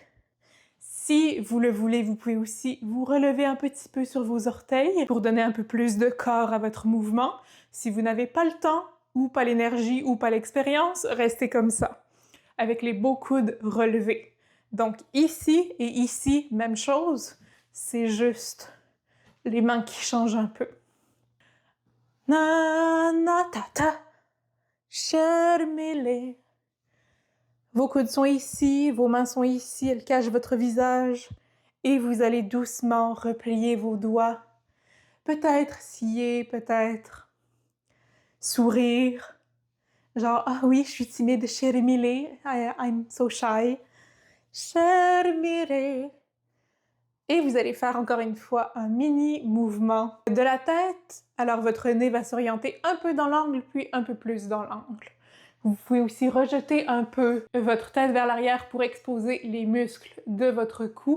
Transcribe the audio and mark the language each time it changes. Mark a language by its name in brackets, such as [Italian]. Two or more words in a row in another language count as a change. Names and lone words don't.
[French] Si vous le voulez, vous pouvez aussi vous relever un petit peu sur vos orteils pour donner un peu plus de corps à votre mouvement. Si vous n'avez pas le temps ou pas l'énergie ou pas l'expérience, restez comme ça, avec les beaux coudes relevés. Donc ici et ici, même chose, c'est juste les mains qui changent un peu. Na na ta ta, Sharmila. Vos coudes sont ici, vos mains sont ici, elles cachent votre visage. Et vous allez doucement replier vos doigts. Peut-être scier, peut-être sourire. Genre, ah oui, je suis timide, [English] Sharmila, I'm so shy. Sharmila. [French] Et vous allez faire encore une fois un mini mouvement de la tête. Alors votre nez va s'orienter un peu dans l'angle, puis un peu plus dans l'angle. Vous pouvez aussi rejeter un peu votre tête vers l'arrière pour exposer les muscles de votre cou.